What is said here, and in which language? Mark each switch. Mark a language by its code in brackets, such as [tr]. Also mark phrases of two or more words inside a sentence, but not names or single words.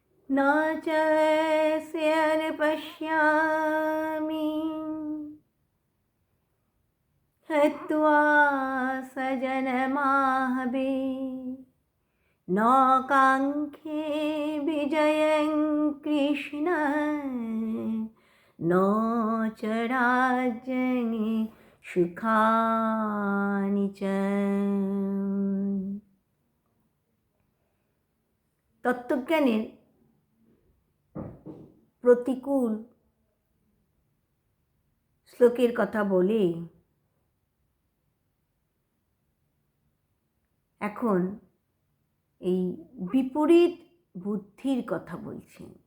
[sa] न च वैश्यं पश्यामि हत्वा स्वजनमाहवे न काङ्क्षे विजयं कृष्ण न च राज्यं সুখানি চ। [bn] তত্ত্বজ্ঞানের প্রতিকূল শ্লোকের কথা বলে এখন এই বিপরীত বুদ্ধির কথা বলছেন।